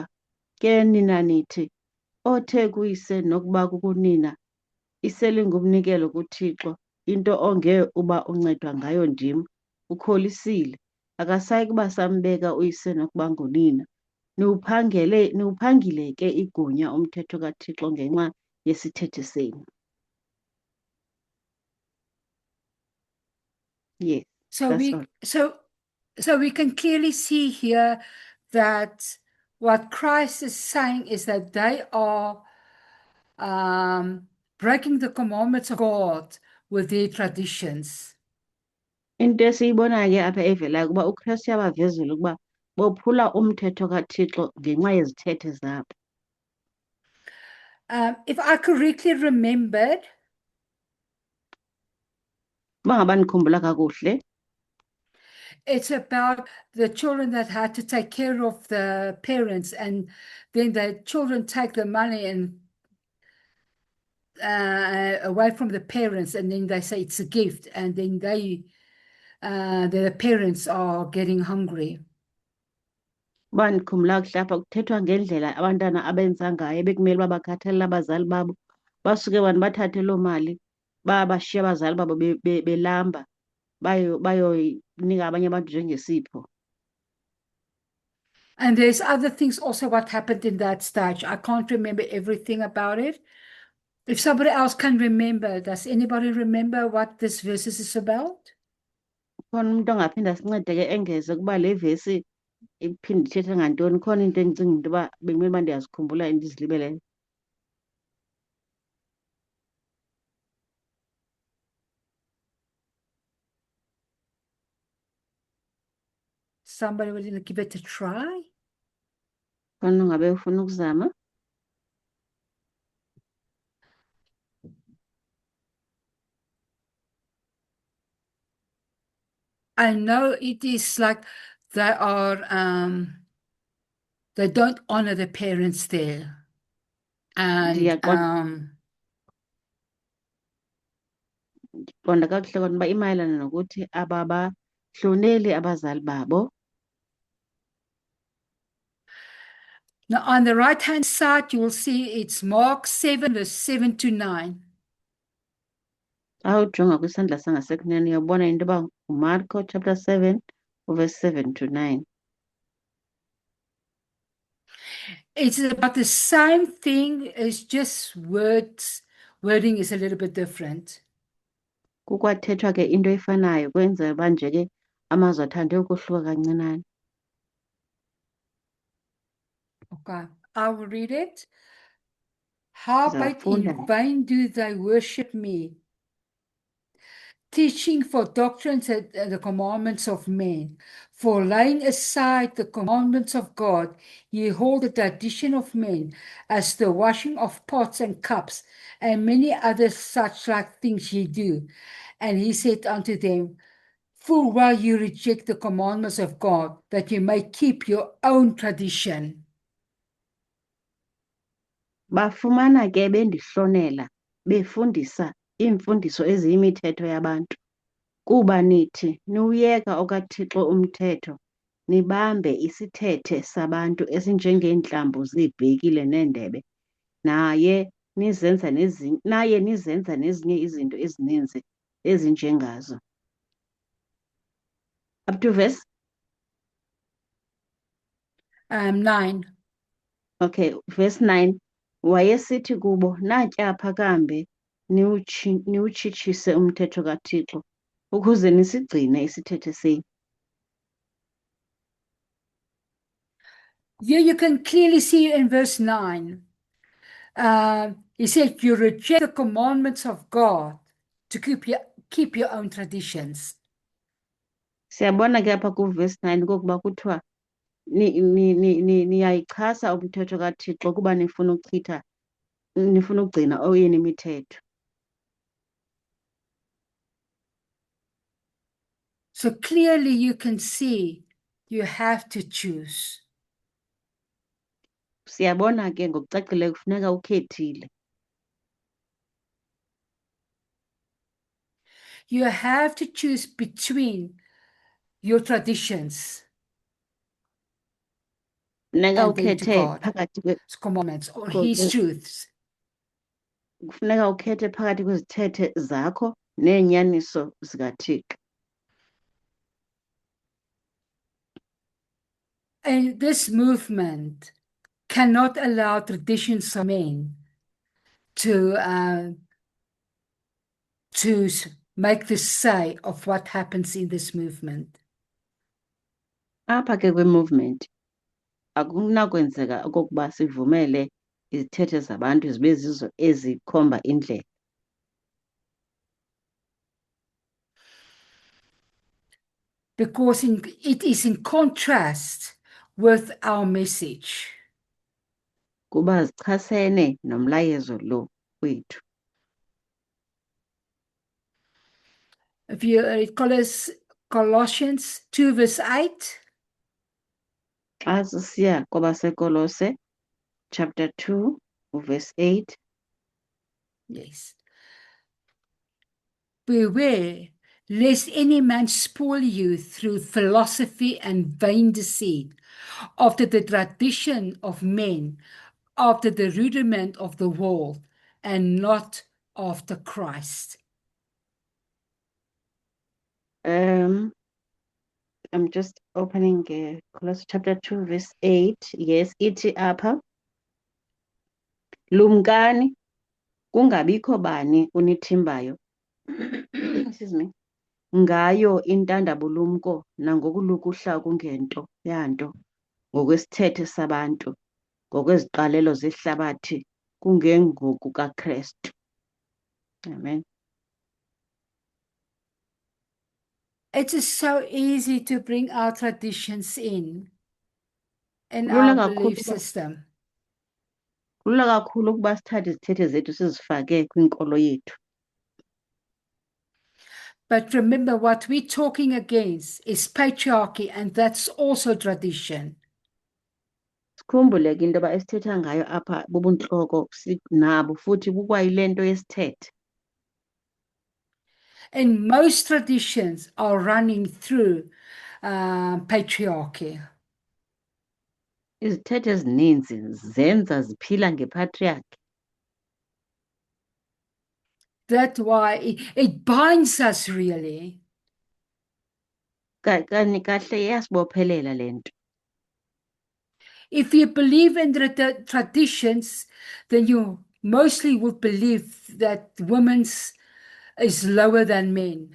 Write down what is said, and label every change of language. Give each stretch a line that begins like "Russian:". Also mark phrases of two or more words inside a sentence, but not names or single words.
Xhosa: Ke nina nithi, othe kuyise nokuba kukunina iselingumnikelo kuThixo, into onge uba uncedwa ngayo ndim, ukholisile. Akasayi kuba sambeka uyise nokuba ngunina. Niwuphangile ke igunya umthetho kaThixo ngenxa yesithethe senu.
English: Yes. So we can clearly see here that what Christ is saying is that they are breaking the commandments of God with their traditions.
Xhosa: Into esiyibonayo ke apha evelayo kuba uKristu yabavezela ukuba bophula umthetho kaThixo ngenxa yezithethe zabo.
English: If I correctly remembered,
Xhosa: Ngaba nikhumbula kakuhle,
English: it's about the children that had to take care of the parents, and then the children take the money and away from the parents, and then they say it's a gift, and then the parents are getting hungry.
Xhosa: Uba ndikhumbula kuhle apha kuthethwa ngendlela abantwana abenza ngayo bekumele uba bakhathalele abazali babo, basuke abantu bathathe loo mali bashiye abazali babo belamba bayoyinika abanye abantu njengesipho.
English: And there's other things also what happened in that stage. I can't remember everything about it. If somebody else can remember, does anybody remember what this verses is about?
Xhosa: Khona umuntu ongaphinda sincede ke engeze kuba le vesi iphinde ithethe ngantoni. Khona into endicinga into yoba bekumele uba ndiyazikhumbula ndizilibeleyo.
English: Somebody will give it a try.
Xhosa: Khona ungabe ufuna ukuzama.
English: I know it is like they don't honor the parents there. And
Xhosa: Ndiyaqonda kakuhle kona uba imayelana nokuthi ababahloneli abazali babo.
English: now on the right-hand side, you will see it's Mark 7, verse 7 to 9.
Xhosa: Xa ujonga kwisandla sangasekunene uyabona into yoba nguMarko
English: chapter 7 verse 7 to 9. It's about the same thing, it's just wording is a little bit different.
Xhosa: Kukwathethwa ke into efanayo kwenzela uba nje ke amazwi athande ukohluka kancinane.
English: Okay, I will read it. Howbeit
Xhosa: Ndizawufunda.
English: in vain do they worship me, teaching for doctrines and the commandments of men. For laying aside the commandments of God, ye hold the tradition of men, as the washing of pots and cups, and many other such like things ye do. And he said unto them, full well you reject the commandments of God, that you may keep your own tradition.
Xhosa: Bafumana ke bendihlonela befundisa iimfundiso eziyimithetho yabantu, kuba nithi niwuyeka okaThixo umthetho, nibambe isithethe sabantu esinjengeentlambo zeebhekile neendebe, naye nizenza nezinye izinto ezininzi ezinjengazo.
English: Up to verse 9. Okay, verse 9.
Xhosa: Wayesithi kubo, natya apha kambe niwutshitshise umthetho kaThixo ukuze nisigcine isithethe senu.
English: Here you can clearly see in verse 9. He said, you reject the commandments of God to keep your own traditions.
Xhosa: Siyabona ke apha ku-verse 9 kokuba kuthiwa niyayichasa umthetho kaThixo kuba nifuna ukugcina oyenu imithetho.
English: So clearly you can see you have to choose.
Xhosa: Siyabona ke ngokucacileyo kufuneka ukhethile.
English: You have to choose between your traditions
Xhosa: Funeka
English: and then to
Xhosa: ukhethe
English: God,
Xhosa: phakathi
English: His commandments or His truths.
Xhosa: kufuneka ukhethe phakathi kwezithethe zakho neenyaniso zikaThixo.
English: And this movement cannot allow traditions of men to make the say of what happens in this movement.
Xhosa: Apha ke kwi-movement akunakwenzeka okokuba sivumele izithethe zabantu zibe zizo ezikhomba indlela.
English: Because it is in contrast with our message.
Xhosa: Kuba zichasene nomlayezo lo wethu.
English: If you read Colossians 2 verse 8.
Xhosa: Xa sisiya kwabaseKolose
English: chapter 2 verse 8. Yes. Beware lest any man spoil you through philosophy and vain deceit, after the tradition of men, after the rudiment of the world, and not after Christ. I'm just opening Colossians chapter 2 verse 8.
Xhosa: Yes, iti apha, lumkani kungabikho bani unithimbayo
English: excuse me,
Xhosa: ngayo intandabulumko nangokulukuhla kungento yanto, ngokwesithethe sabantu, ngokweziqalelo zehlabathi, kungengokukaKristu.
English: Amen. It is so easy to bring our traditions in
Xhosa: Kulula
English: our
Xhosa: kakhulu
English: belief
Xhosa: ukuba-
English: system.
Xhosa: kulula kakhulu ukuba sithathe izithethe zethu sizifake kwinkolo yethu.
English: But remember, what we're talking against is patriarchy, and that's also tradition.
Xhosa: Sikhumbule ke into yoba esithetha ngayo apha bubuntloko nabo futhi bukwayile nto yesithethe.
English: And most traditions are running through patriarchy.
Xhosa: Izithethe ezininzi zenza ziphila ngepatriarchy.
English: That's why it binds us really.
Xhosa: Kahle iyasibophelela le nto.
English: If you believe in the traditions, then you mostly would believe that women's is lower than men.